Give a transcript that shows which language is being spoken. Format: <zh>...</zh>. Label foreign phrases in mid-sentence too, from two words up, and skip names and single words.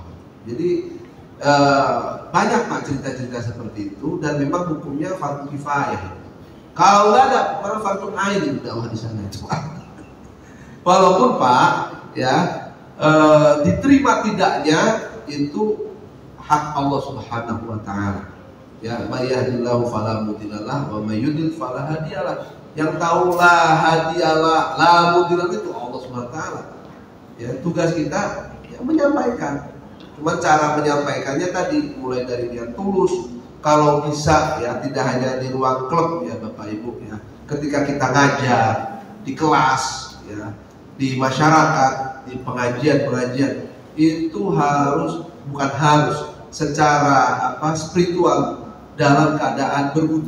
<id>Jadi banyak Pak cerita-cerita seperti itu, dan memang hukumnya fardu kifayah. Kalau nggak ada, malah fardu ain di dakwah di sana. Walaupun Pak ya diterima tidaknya itu hak Allah</id> <ar>سبحانه وتعالى. Ya, من يهده الله فلا مضل له ومن يضلل فلا هادي له.</ar> <id>Yang tahu</id> <ar>لا هادي له، لا مضل له</ar> <id>itu Allah</id> <ar>سبحانه وتعالى.</ar> <id>Ya, tugas kita ya menyampaikan. Cuma cara menyampaikannya tadi mulai dari yang tulus. Kalau bisa ya tidak hanya di ruang klub ya Bapak Ibu ya. Ketika kita ngajar di kelas ya, di masyarakat, di pengajian-pengajian itu harus, bukan harus, secara spiritual dalam keadaan berwudu.</id>